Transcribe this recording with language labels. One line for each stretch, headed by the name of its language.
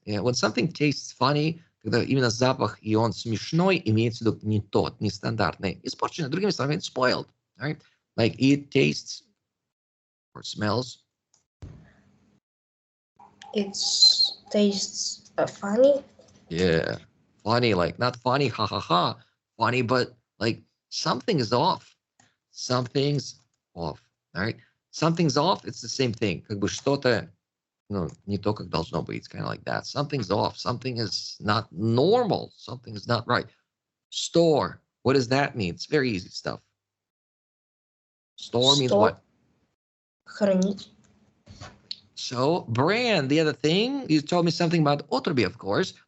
English: Yeah, when something tastes funny,
Russian: когда именно запах и он смешной, имеется в виду не тот, нестандартный. Испорченный, другими словами, spoiled.
English: All right. Like it tastes or smells. It tastes funny. Yeah. Funny, like not funny, ha ha ha. Funny, but like something is off. Something's off. All right. Something's off, it's the same thing.
Russian: Как бы что-то, не то, как должно быть.
English: It's kind of like that. Something's off. Something is not normal. Something is not right. Store. What does that mean? It's very easy stuff. Store means what?
Russian: Хранить.
English: So brand, the other thing, you told me something about отруби, of course.